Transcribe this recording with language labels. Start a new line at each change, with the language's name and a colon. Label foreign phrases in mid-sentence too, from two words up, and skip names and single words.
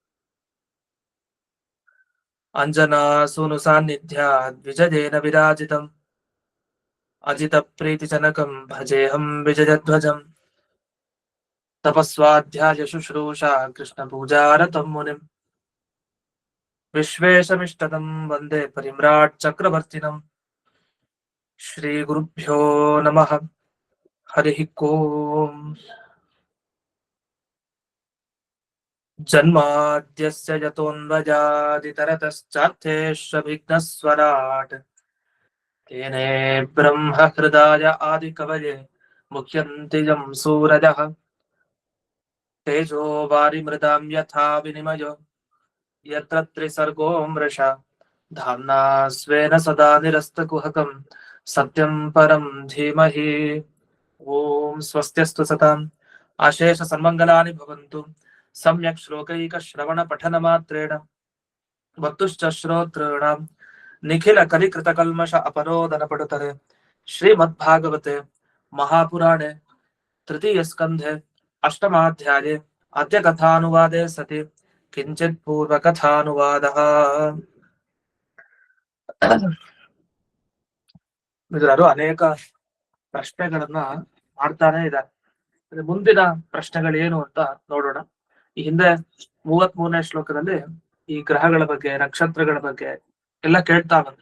Sanskrit: ಅಂಜನಾಸೂನು ಸಾನ್ನಿಧ್ಯಾದ್ ವಿಜಯೇನ ವಿರಾಜಿತಂ ಅಜಿತ ಪ್ರೀತಿಜನಕಂ ಭಜೇಹಂ ವಿಜಯಧ್ವಜಂ ತಪಸ್ವಾಧ್ಯಾಯ ಶುಶ್ರೂಷಾ ಕೃಷ್ಣ ಪೂಜಾರತಂ ಮುನಿಂ ವಿಶ್ವೇಶಮಿಷ್ಟದಂ ವಂದೇ ಪರಿಮ್ರಾಟ್ ಚಕ್ರವರ್ತಿನಂ. ಶ್ರೀ ಗುರುಭ್ಯೋ ನಮಃ. ಹರಿ ಓಂ. ಜನ್ಮಾದ್ಯಸ್ಯ ಯತೋನ್ವಜಾದಿತರತಶ್ಚಾರ್ಥೇಷ್ವಭಿಘ್ನಸ್ವರಾಟ್ ತೇನೇ ಬ್ರಹ್ಮ ಹೃದಯ ಆದಿಕವಯೇ ಮುಖ್ಯಂತಿ ಯಂ ಸೂರಜಃ ತೇಜೋ ವಾರಿಮೃದಾಂ ಯಥಾ ವಿನಿಮಯೋ ಯತ್ರ ತ್ರಿಸರ್ಗೋ ಮೃಷಾ ಧಾಮ್ನಾ ಸ್ವೇನ ಸದಾ ನಿರಸ್ತಕುಹಕಂ ಸತ್ಯಂ ಪರಂ ಧೀಮಹಿ. ಓಂ ಸ್ವಸ್ತ್ಯಸ್ತು ಸತಾಂ ಅಶೇಷ ಸನ್ಮಂಗಲಾನಿ ಭವಂತು. ಸಮ್ಯಕ್ ಶ್ಲೋಕೈಕ ಶ್ರವಣ ಪಠನ ಮಾತ್ರೇಣ ವರ್ತುಶ್ಚ ಶ್ರೋತॄಣಾಂ ನಿಖಿಲ ಕಲಿಕೃತ ಕಲ್ಮಷ ಅಪರೋದನ ಪಡುತರೆ. ಶ್ರೀಮದ್ಭಾಗವತೆ ಮಹಾಪುರಾಣೆ ತೃತೀಯ ಸ್ಕಂಧೆ ಅಷ್ಟಮಾಧ್ಯಾಯೇ ಅದ್ಯ ಕಥಾನುವಾದೆ ಸತಿ ಕಿಂಚಿತ್ ಪೂರ್ವ ಕಥಾನುವಾದಃ.
Kannada: ಮಿತ್ರರು ಅನೇಕ ಪ್ರಶ್ನೆಗಳನ್ನ ಮಾಡ್ತಾನೆ ಇದ್ದಾರೆ. ಮುಂದಿನ ಪ್ರಶ್ನೆಗಳೇನು ಅಂತ ನೋಡೋಣ. ಈ ಹಿಂದೆ 33ನೇ ಶ್ಲೋಕದಲ್ಲಿ ಈ ಗ್ರಹಗಳ ಬಗ್ಗೆ, ನಕ್ಷತ್ರಗಳ ಬಗ್ಗೆ ಎಲ್ಲ ಕೇಳ್ತಾ ಬಂದ್ರು.